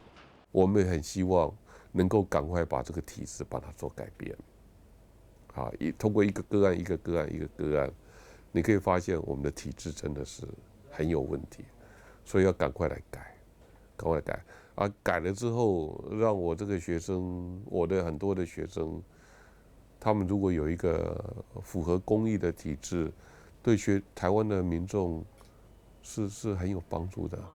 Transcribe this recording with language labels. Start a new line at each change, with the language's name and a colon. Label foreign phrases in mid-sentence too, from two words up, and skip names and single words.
Chinese: 我們很希望能夠趕快把這個體制把它做改變。啊，通過一個個案一個個案一個個案，你可以發現我們的體制真的是很有問題，所以要趕快來改，趕快改。啊，改了之後，讓我這個學生，我的很多的學生，他們如果有一個符合公義的體制，對台灣的民眾是很有幫助的。